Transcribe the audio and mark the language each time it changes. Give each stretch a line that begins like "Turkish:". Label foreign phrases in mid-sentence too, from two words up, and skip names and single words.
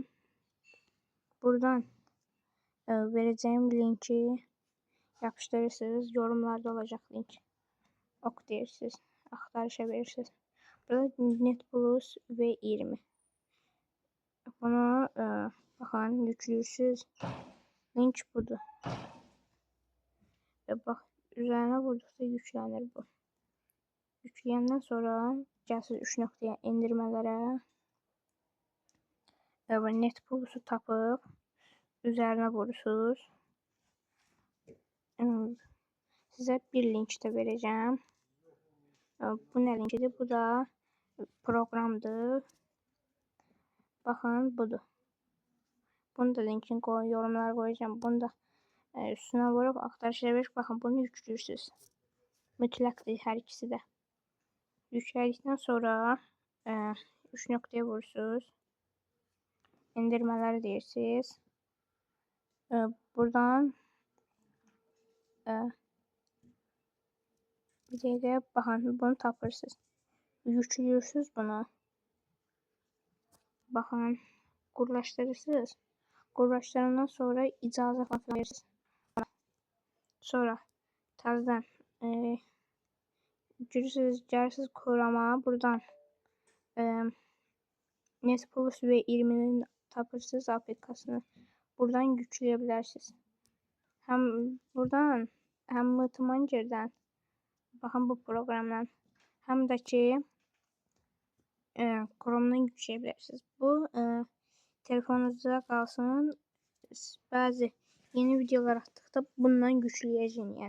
Turkish: Buradan vereceğim linki yapıştırırsınız. Yorumlarda olacak link.
Azerbaijani: Ok deyirsiniz. Axtarışa verirsiniz. Burada Net Plus V20. Bunu baxın yüklüyorsunuz. Link budur.
Turkish: Bak üzerine vurdukça yüklenir bu.
Azerbaijani: Yükleyenden sonra gəlsiniz 3 nöqtəyə indirmələrə. Net Plus'u tapıb üzerine vurursunuz.
Turkish: Size bir link de vereceğim. Bu ne linkidir? Bu da programdır. Bakın budur. Bunu da linkini yorumlara koyacağım. Bunu da üstüne vurup aktarışa verip bakın bunu yüklüyorsunuz. Mütləqdir her ikisi de. Yükledikten sonra 3
Azerbaijani: nöqtəyə vurursunuz. İndirmələri deyirsiniz. Buradan bir dəqiqə baxın bunu tapırsınız.
Turkish: Yüklüyorsunuz bunu.
Azerbaijani: Bakın qurlaşdırırsınız. Qurlaşdırandan sonra icazə falan verirsiniz. Sonra təzədən girirsiniz, gəlirsiniz Chrome'a. Buradan Net Plus V20'nin tapırsınız aplikasını.
Turkish: Buradan yükleyebilirsiniz. Hem buradan hem Multimanger'den bakın bu programdan hem de ki Chrome'dan yükleyebilirsiniz. Bu telefonunuzda kalsın. Bazı yeni videolar attıkta bundan yükleyeceğim yani.